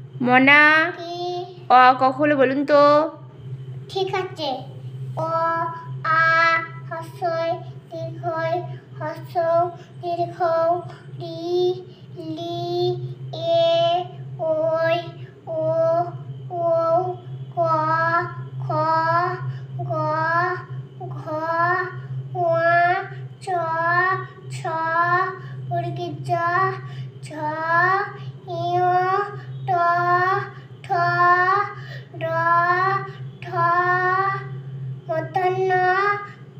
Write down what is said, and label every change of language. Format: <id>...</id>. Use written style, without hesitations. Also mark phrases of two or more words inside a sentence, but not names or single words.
<bn>মনা কি অ ক খ হলো বলুন তো। ঠিক আছে। অ আ হস্যই দীর্ঘই হস্য দীর্ঘ রি লি এ ওই ও ও ক খ গ ঘ ঙ চ ছ জ ঝ ঞ ট ঠ ড ঢ মূর্ধন্য ত</bn>